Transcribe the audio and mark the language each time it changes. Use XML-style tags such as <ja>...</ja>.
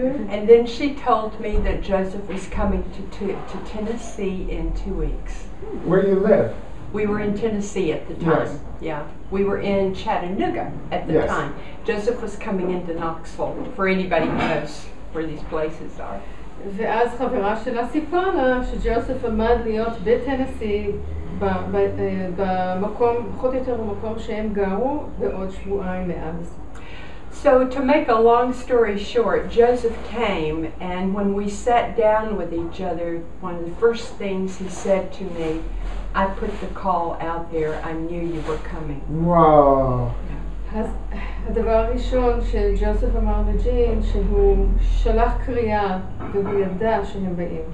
<en>And then she told me that Joseph was coming to Tennessee in 2 weeks. Where you live? We were in Tennessee at the time. Yes. Yeah, we were in Chattanooga at the Yes. time. Joseph was coming into Knoxville, for anybody who knows where these places are.</en> <he>ואז חברה שלה סיפרה לה שג'וזף עמד להיות בטנסי במקום, פחות או יותר במקום שהם גרו בעוד שבועיים מאז.</he> <en>So to make a long story short, Joseph came, and when we sat down with each other, one of the first things he said to me, I put the call out there, I knew you were coming. Whoa.</en> <he>אז הדבר הראשון שג'וזף אמר לג'ין, שהוא שלח קריאה והוא ידע שהם באים.</he>